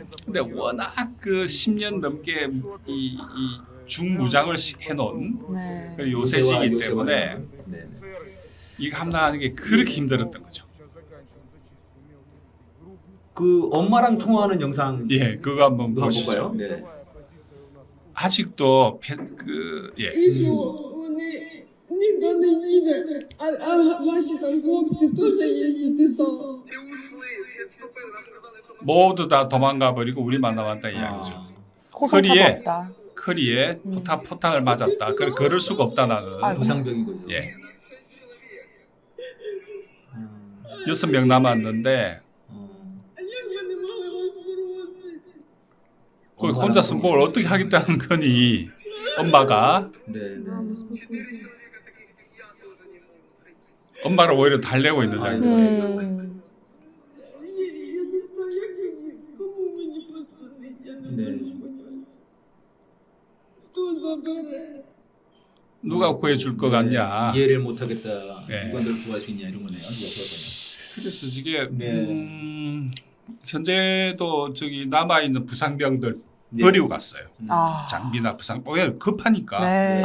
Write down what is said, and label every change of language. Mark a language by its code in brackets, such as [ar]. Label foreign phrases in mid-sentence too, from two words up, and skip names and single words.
[ko] 근데 워낙 그 10년 넘게 이 중무장을 해놓은 네. 그 요새시기 요새와 때문에 네네. 이거 함당하는 게 그렇게 힘들었던 거죠. 그 엄마랑 통화하는 영상 예, 그거 한번 한번 보시죠. 볼까요? 네. 아직도 예. [uk] Вони ніхто не їде, а ваші там хлопці теж їздять і сам. [ko] 모두 다 도망가 버리고 우리만 남았다 이야기죠. 호송차도 거리에 없다. 커리에 포탄을 맞았다. 걸을 수가 없다 나는. 아이고. 부상적인 거죠. 예. 6명 남았는데 [uk] А як вони могли розборонити? [ko] 그 혼자서 뭘 어떻게 하겠다는 거니 엄마가 네네. 엄마를 오히려 달래고 있는 장면이에요. [uk] Я не знаю, кому мені позвонити, я не [ko] 네. [uk] розумію. Хто забере? [ko] 누가 구해줄 것 같냐. 이해를 못하겠다. 네. 누가 널 구할 수 있냐 이런 거네요. 누가 구할 그래서 이게 네. 현재도 저기 남아 있는 부상병들 네. 버리고 갔어요. 아. 장비나 부상, 왜 급하니까. 네.